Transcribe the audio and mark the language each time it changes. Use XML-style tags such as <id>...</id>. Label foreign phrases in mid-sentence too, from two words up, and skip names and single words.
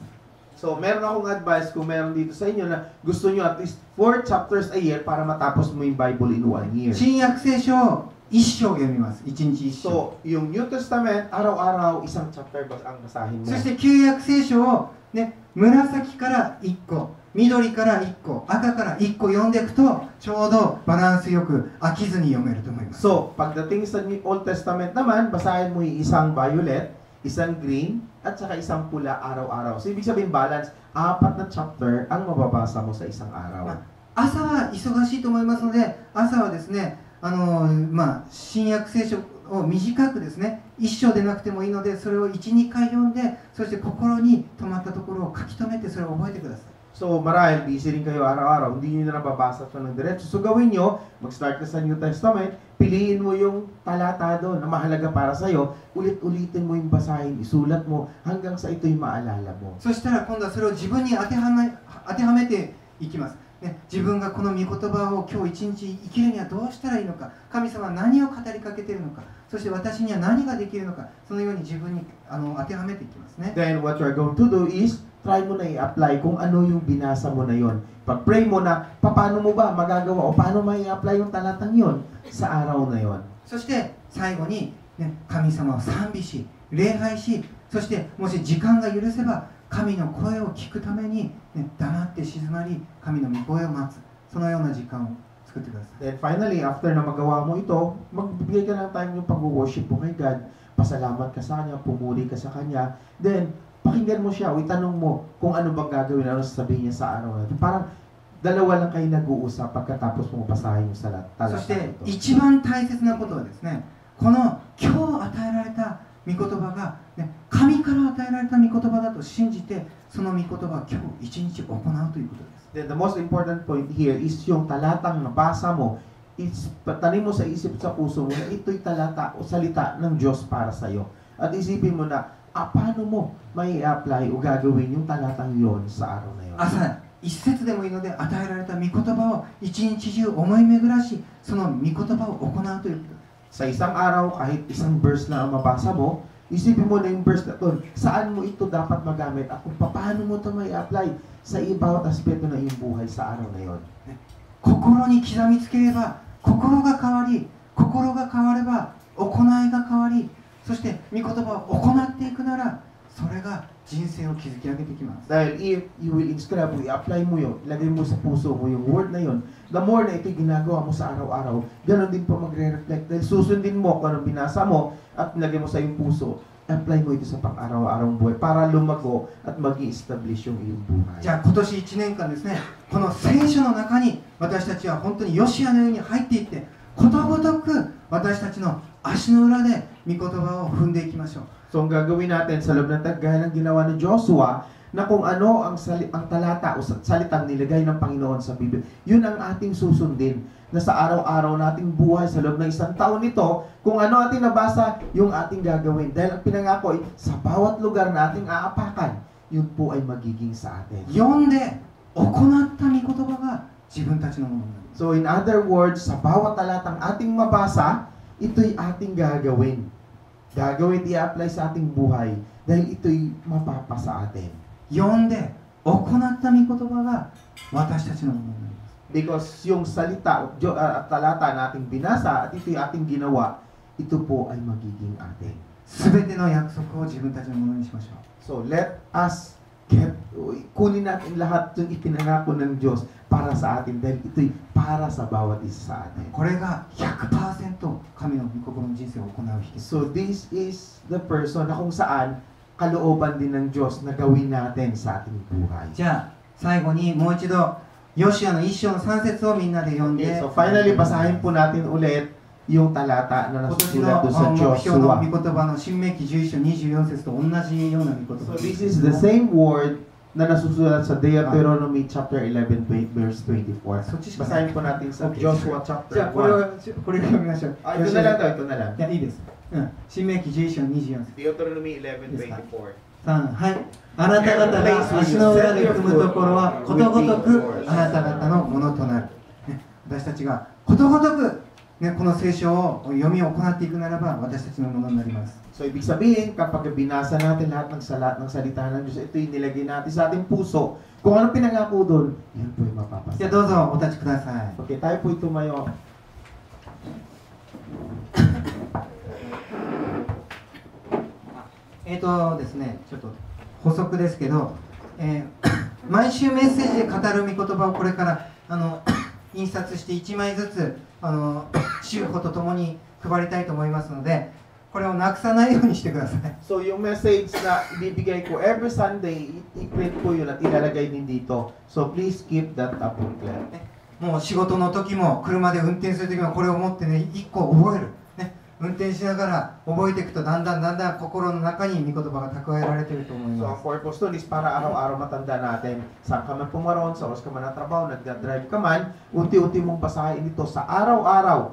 <tl>So meron akong advice kung meron dito sa inyo na gusto nyo</tl> <en>at least 4 chapters a year</en> <tl>para matapos mo yung Bible</tl> <en>in 1 year.</en> <ja>新約聖書を1章読みます。1日1章。</ja> <tl>So, yung</tl> <en>New Testament,</en> <tl>araw-araw, isang chapter ang basahin mo.</tl> <ja>そして旧約聖書を、ね、紫から1個、緑から1個、赤から1個読んでいくと、ちょうどバランスよく飽きずに読めると思います。</ja> <tl>So, pagdating sa</tl> <en>Old Testament</en> <tl>naman, basahin mo yung isang violet, isang green, at saka isang pula araw-araw. So, ibig sabihin balance, 4 na chapter ang mababasa mo sa isang araw.</tl> <ja>朝は忙しいと思いますので、朝はですね、新約聖書を短くですね、1章でなくてもいいので、それを 1,2 回読んで、そして心に留まったところを書き留めて、それを覚えてください。</ja> <tl>So, marahil, busy rin kayo araw-araw, hindi nyo na nababasa ito ng diretso. So, gawin nyo, mag-start ka sa</tl> <en>New Testament,</en> <tl>piliin mo yung talata doon na mahalaga para sa'yo, ulit-ulitin mo yung basahin, isulat mo, hanggang sa ito'y maalala mo.</tl> <ja>そしたら今度はそれを自分に当てはめていきます。ね、自分がこの御言葉を今日一日生きるにはどうしたらいいのか、神様は何を語りかけているのか、そして私には何ができるのか、そのように自分に当てはめていきますね。</ja> <en>Then what you're going to do is,</en> <tl>try mo na i-apply kung ano yung binasa mo na yon. Pag-pray mo na, paano mo ba magagawa o paano may i-apply yung talatang yon sa araw na yon.</tl> <ja>そして最後に、ね、神様を賛美し、礼拝し、そしてもし時間が許せば、神の声を聞くために、ね、黙って静まり、神の御声を待つ、そのような時間を作ってください。</ja> <en>Then finally,</en> <tl>after na magawa mo ito, magbigay ka ng time yung pag-worship mo kay God. Pasalamat ka sa Kanya, pumuri ka sa Kanya. Then, pakinggan mo siya o itanong mo kung ano bang gagawin, ano sasabihin niya sa araw na ito. Parang dalawa lang kayo nag-uusap pagkatapos mo basahin yung salat.</tl> <ja>そして一番大切なことはですね、この今日与えられた御言葉が、ね、神から与えられた御言葉だと信じて、その御言葉を今日一日行うということです。</ja> <en>Then the most important point here is</en> <tl>yung talatang nabasa mo, tanim mo sa isip sa puso mo na ito'y talata o salita ng Diyos para sa iyo. At isipin mo na, paano mo may apply o gagawin yung talatang yon sa araw na yon.</tl> <ja>朝一節でもいいので与えられた御言葉を一日中思い巡らし、その御言葉を行うということです。</ja> <tl>Sa isang araw, kahit isang verse lang ang mabasa mo, isipin mo na yung verse na ito, saan mo ito dapat magamit at kung paano mo ito may apply sa bawat aspeto na iyong buhay sa araw na yon.</tl> <ja>心に刻みつければ心が変わり、心が変われば行いが変わり、そして御言葉を行っていくなら、それが人生を築き上げていきます。</ja> <en>Dahil if you will inscribe,</en> <tl>i-apply mo yun, ilagay mo sa puso mo yung word na yun,</tl> <en>the more</en> <tl>na ito'y ginagawa mo sa araw-araw, ganoon din po magre-reflect. Dahil susundin mo kung anong binasa mo at ilagay mo sa iyong puso, apply mo ito sa pang-araw-araw buhay para lumago at mag-i-establish yung iyong buhay.</tl> <ja>じゃあ今年1年間ですね、この聖書の中に私たちは本当にヨシアのように入っていって、ことごとく私たちの足の裏で御言葉を踏んでいきましょう。</ja> <tl>So ang gagawin natin sa loob ng gaya ng ginawa ni Joshua, na kung ano ang talata o salitang nilagay ng Panginoon sa Biblia, yun ang ating susundin na sa araw-araw nating buhay sa loob ng isang taon nito, kung ano ating nabasa, yung ating gagawin. Dahil ang pinangako ay sa bawat lugar na ating aapakan, yun po ay magiging sa atin.</tl> <ja>読んで行った御言葉が自分たちのものになります。</ja> <en>So in other words,</en> <tl>sa bawat talatang ating mabasa, ito'y ating gagawin. Gagawin, i-apply sa ating buhay dahil ito'y mapapa sa atin.</tl> <ja>読んで行った御言葉が私たちのものになります。</ja> <tl>Because yung salita at talata na ating binasa at ito'y ating ginawa, ito po ay magiging atin.</tl> <ja>すべての約束を自分たちのものにしましょう。</ja> <en>So let us</en> <tl>kunin natin lahat yung ipinangako ng Diyos para sa atin dahil ito'y para sa bawat isa sa atin.</tl> <ja>これが 100% 神の御心の人生を行う秘訣。</ja> <en>So this is the person</en> <tl>na kung saan kalooban din ng Diyos na gawin natin sa ating buhay.</tl> <ja>じゃあ最後にもう一度ヨシアの1章の3節をみんなで読んで、</ja> <tl>Okay, so finally basahin po natin ulit yung talata na</tl> <ja>今年</ja> <tl>nasusulat</tl> <ja>の</ja> <tl>doon sa</tl> <ja>目標の</ja> <tl>Joshua.</tl> <ja>御言葉の新明記11章24節と同じような御言</ja> <tl>So</tl> <ja>葉</ja> <en>this is the same word</en> <tl>na nasusulat sa</tl> <en>Deuteronomy chapter 11 verse 24.</en> <ja>そっちしかない。</ja> <tl>Basahin po natin sa Okay. Joshua</tl> <ja>じゃ</ja> <tl>chapter</tl> <ja>あこれ</ja> <tl>1.</tl> <ja>を読みましょう。</ja> <tl>Ito na lang daw, ito na lang.</tl> <ja>いやいいです。新明記11章24節。</ja> <tl>Deuteronomy 11:24.</tl> <ja>3、はい。あなた方が足の裏で踏むところはことごとくあなた方のものとなる。ね、私たちがことごとく、ね、この聖書を読みを行っていくならば私たちのものになります。</ja> <tl>So ibig sabihin, kapag binasa natin lahat ng salita ng Diyos, ito yung nilagay natin sa ating puso. Kung ano pinangako doon, yan po yung mapapasa.</tl> <ja>じゃあどうぞお立ちください。</ja> <tl>Okay, tayo po tumayo.</tl> <ja>ですね、ちょっと補足ですけど、毎週メッセージで語る御言葉をこれから印刷して1枚ずつ週報とともに配りたいと思いますので、これをなくさないようにしてください。</ja> <tl>So yung message na ibibigay ko</tl> <en>every Sunday,</en> <tl>i-print ko yun at ilalagay din dito.</tl> <en>So please keep that up booklet.</en> <ja>もう仕事の時も車で運転する時もこれを持ってね、1個覚える。ね、運転しながら覚えていくとだんだん心の中に御言葉が蓄えられていると思い</ja> <tl>So</tl> <ja>ま</ja> <tl>ang</tl> <ja>す。</ja> <tl>purpose doon is para araw-araw matanda natin. Saan ka man pumaroon, sa oras ka man na trabaho, nagdadrive ka man, unti-unti mong basahin ito sa araw-araw.</tl>